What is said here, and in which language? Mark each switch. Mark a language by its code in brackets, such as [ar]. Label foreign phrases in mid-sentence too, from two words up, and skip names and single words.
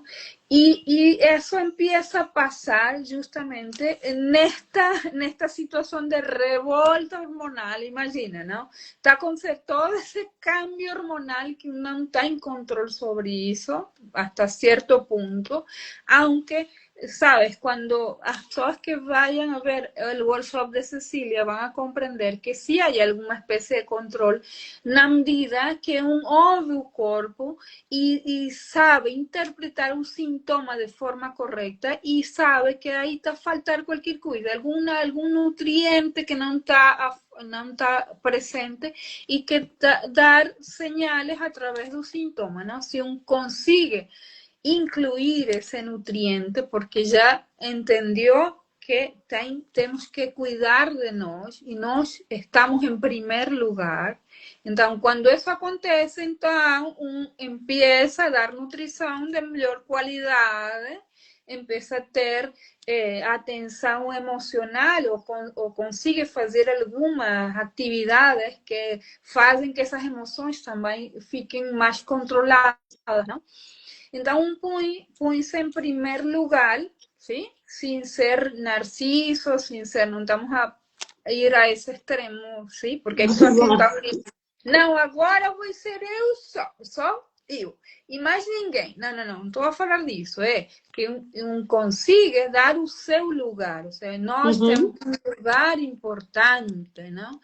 [pt] E isso empieza a passar justamente nesta situação de revolta hormonal, imagina, não? Está acontecendo todo esse cambio hormonal que não tem controle sobre isso, até certo ponto, [es] aunque... Sabes, cuando las personas que vayan a ver el workshop de Cecilia van a comprender que sí hay alguna especie de control, [pt] na medida que un ouve o corpo e sabe interpretar um sintoma de forma correta e sabe que aí está a faltar qualquer coisa, algum nutriente que não está presente e que dar [es] señales a través [pt] do sintoma, não? [es] Se consigue incluir ese nutriente porque ya entendió que [pt] temos que cuidar de nós e nós estamos em primeiro lugar. Então, quando isso acontece, então, empieza a dar nutrição de melhor qualidade, empieza a ter atenção emocional ou consiga fazer algumas atividades que fazem que essas emoções também fiquem mais controladas, não? Então, põe-se em primeiro lugar, [es] ¿sí? Sin ser narciso, sin ser, [pt] não estamos a ir a esse extremo, ¿sí? Porque aí pessoas que estão dizendo, não, agora vou ser eu só eu, e mais ninguém. Não estou a falar disso, é que consiga dar o seu lugar, ou seja, nós temos um lugar importante, não?